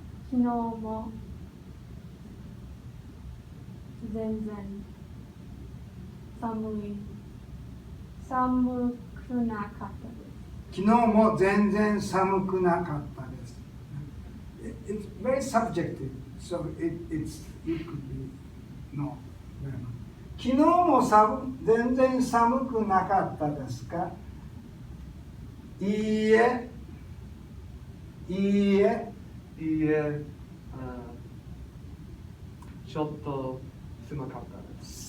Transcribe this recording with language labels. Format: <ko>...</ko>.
<ja>昨日も全然寒寒くなかったです。昨日も全然寒くなかったです。</ja> <en>It's very subjective, so it could be no.</en> <ja>昨日も全然寒くなかったですか？いいえ。いいえ。いいえ、ちょっと寒かったです。</ja>